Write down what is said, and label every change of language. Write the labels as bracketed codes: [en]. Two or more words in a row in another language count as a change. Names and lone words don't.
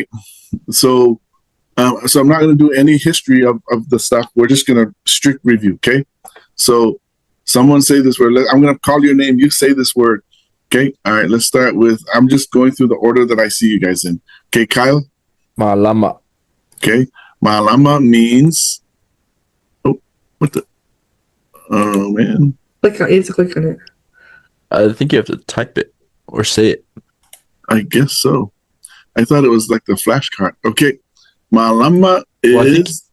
[en] So I'm not going to do any history of the stuff. We're just going to strict review. Okay. So someone say this word. I'm going to call your name. You say this word. Okay. All right. Let's start with, I'm just going through the order that I see you guys in. Okay. Kyle. Malama. Okay. Malama means, oh, what the, oh man. You have to click on it. I think you have to type it or say it. I guess so. I thought it was like the flashcard. Okay. Malama is.